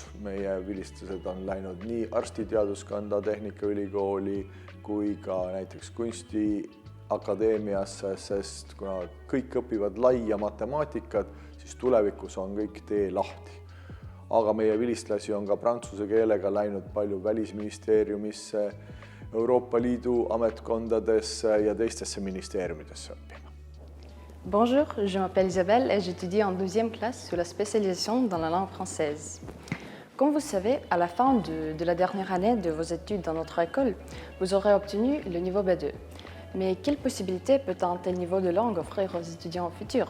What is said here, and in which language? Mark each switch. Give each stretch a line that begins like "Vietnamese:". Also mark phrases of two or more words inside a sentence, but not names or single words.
Estonian: Meie vilistlased on läinud nii arstiteaduskonda Tehnikaülikooli kui ka näiteks kunstiakadeemiasse, sest kuna kõik õpivad laia matemaatikat, siis tulevikus on kõik tee lahti. Aga meie vilistlasi on ka prantsuse keelega läinud palju Välisministeeriumisse, Euroopa Liidu ametkondadesse ja teistesse ministeeriumidesse õppima.
French: Bonjour, je m'appelle Isabelle et j'étudie en 12e classe sur la spécialisation dans la langue française. Comme vous savez, à la fin de la dernière année de vos études dans notre école, vous aurez obtenu le niveau B2. Mais quelles possibilités peut un tel niveau de langue offrir aux étudiants futurs?